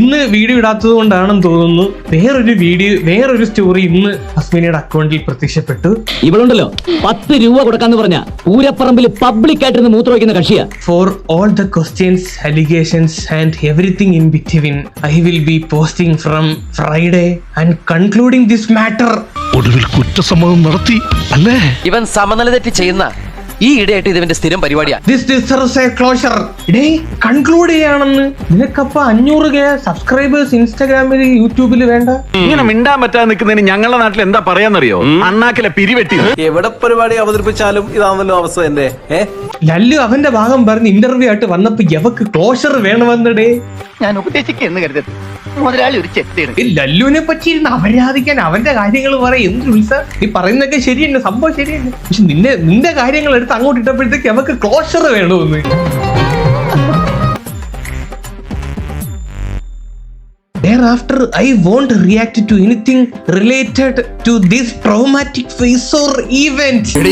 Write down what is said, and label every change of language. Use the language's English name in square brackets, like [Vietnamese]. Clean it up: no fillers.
[Malayalam] ഇന്ന് വീഡിയോ ഇടാത്തത് കൊണ്ടാണെന്ന് തോന്നുന്നു വേറൊരു സ്റ്റോറി ഇന്ന് ഫസ്മിനയുടെ അക്കൗണ്ടിൽ പ്രത്യക്ഷപ്പെട്ടു. ഇവളുണ്ടല്ലോ 10 രൂപ കൊടുക്കാന്ന് പറഞ്ഞ പൂരപ്പറമ്പിൽ പബ്ലിക് ആയിട്ടിരുന്ന് മൂത്ര വയ്ക്കുന്ന കക്ഷിയാ. [English] For all the questions, allegations and everything in between, I will be posting from Friday and concluding this matter. [Malayalam] ഒടുവിൽ കുറ്റസമ്മതം നടത്തി അല്ലേ? ഇവൻ സമനില തെറ്റി ചെയ്യുന്ന ഈ ഇടയായിട്ട് ഇതിന്റെ സ്ഥിരം പരിപാടിയാ. [English] This deserves a closure. [Malayalam] Conclude ചെയ്യാണെന്ന്. നിനക്കപ്പ 500K subscribers ഇൻസ്റ്റാഗ്രാമിൽ യൂട്യൂബിൽ വേണ്ട? ഇങ്ങനെ മിണ്ടാൻ പറ്റാതെ നിൽക്കുന്നതിന് ഞങ്ങളുടെ നാട്ടിൽ എന്താ പറയാന്നറിയോ? അണ്ണാക്കിലെ പിരിവെട്ടി. എവിടെ പരിപാടി അവതരിപ്പിച്ചാലും ഇതാണല്ലോ അവസ്ഥ. എന്റെ ലല്ലു അവന്റെ ഭാഗം പറഞ്ഞ് ഇന്റർവ്യൂ ആയിട്ട് വന്നപ്പോ എവക്ക് ക്ലോഷർ വേണമെന്നടേ. ഞാൻ ഉപദേശിക്കുന്നു കരുതരുത്, മുതലാളി ഒരു ചെത്തിയാണ്. ലല്ലുവിനെ പറ്റി ഇരുന്ന് അപരാധിക്കാൻ, അവന്റെ കാര്യങ്ങൾ പറയും. എന്ത് ഉത്സവം നീ പറയുന്നൊക്കെ ശരിയന്നെ, സംഭവം ശരിയന്നെ. പക്ഷെ നിന്റെ കാര്യങ്ങൾ എടുത്ത് അങ്ങോട്ട് ഇട്ടപ്പോഴത്തേക്ക് അവക്ക് ക്ലോഷർ വേണമെന്ന്. [English] Thereafter, I won't react to anything related to this traumatic phase or event.